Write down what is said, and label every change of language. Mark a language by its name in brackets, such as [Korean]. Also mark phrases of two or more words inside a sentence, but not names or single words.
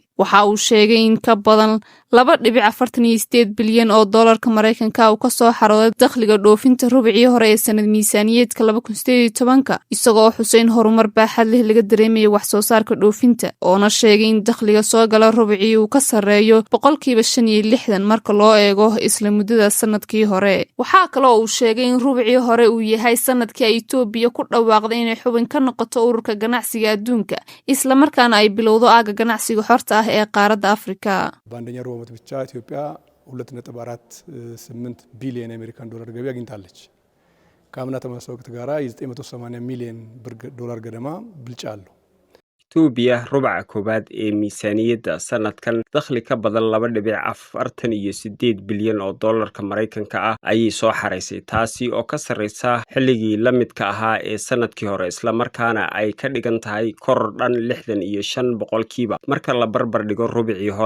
[Somali] waxa uu sheegay in ka badan 2.48 bilyan oo doolarka Mareykanka uu ka soo xarooday dakhliga dhoofinta rubicii hore ee sanad miisaaniyadka 2018, isagoo xuseyn horumar baaxad leh laga dareemay wax soo saarka dhoofinta, oona sheegay in dakhliga soo gala rubicii uu ka sareeyo 65% marka loo eego isla muddada sanadkii hore. waxa kale oo uu sheegay in rubicii hore uu yahay sanadkii ay Itoobiya ku dhawaaqday inay xubin ka noqoto ururka ganacsiga adduunka, isla markaana ay bilowdo aaga ganacsiga xorta ah ee qaaradda Afrika. [Amharic] በአንደኛ ሩብ ዓመት ብቻ ኢትዮጵያ 2.48 ቢሊዮን አሜሪካን ዶላር ገቢ አግኝታለች። ከአምና ተመሳሳይ ወቅት ጋራ የ980 ሚሊዮን ዶላር ገደማ ብልጫ አለው። [Somali] Itoobiya rubaca koobaad ee miisaaniyadda sanadkan dakhli ka badan 2.48 bilyan oo doolarka Mareykanka ah ayay soo xareysay, taasi oo ka sarreysa xilligii la midka ahaa ee sanadkii hore, isla markaana ay ka dhigan tahay koror dhan 65% marka la barbar dhigo rubicii hore.